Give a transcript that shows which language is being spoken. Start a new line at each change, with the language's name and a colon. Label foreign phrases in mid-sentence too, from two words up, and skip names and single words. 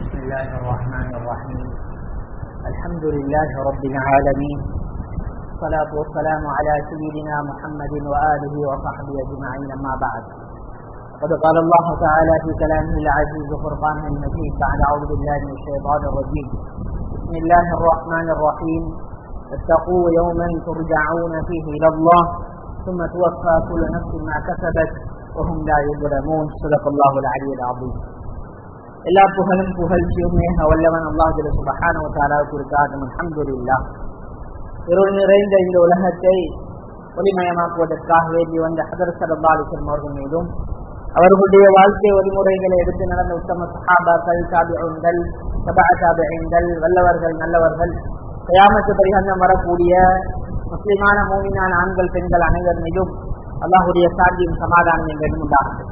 Arabic: الله الرحمن الرحيم الحمد لله رب العالمين والصلاة والسلام على سيدنا محمد وآله وصحبه أجمعين أما بعد قد قال الله تعالى في كلامه العزيز وفرقانه المجيد بعد أعوذ بالله من الشيطان الرجيم بسم الله الرحمن الرحيم اتقوا يوما ترجعون فيه إلى الله ثم توفى كل نفس ما كسبت وهم لا يظلمون صدق الله العلي العظيم.
Tamil: எல்லா புகழும் புகழ்ச்சியுமே வல்லவன் அல்லாஹ்
Arabic: سبحانه وتعالى
Tamil: உரித்தாகும்.
Arabic: الحمد لله.
Tamil: இருள் நிறைந்த இந்த உலகத்தை ஒளிமயமாக்குவதற்காக வேண்டி வந்த ஹதரத்
Arabic: صلى الله عليه وسلم
Tamil: அவர்கள் மீதும் அவர்களுடைய வாழ்க்கை வழிமுறைகளை எடுத்து நடந்த உத்தம சஹாபாக்கள், தாபிஊன்கள், தபஅ தாபிஈன்கள், வல்லவர்கள் நல்லவர்கள், கியாமத் பரியந்தம் வரக்கூடிய முஸ்லிமான மூமினான ஆண்கள் பெண்கள் அனைவர் மீதும் அல்லாஹ்வுடைய சாந்தியும் சமாதானம் என்றும் உண்டாகும்.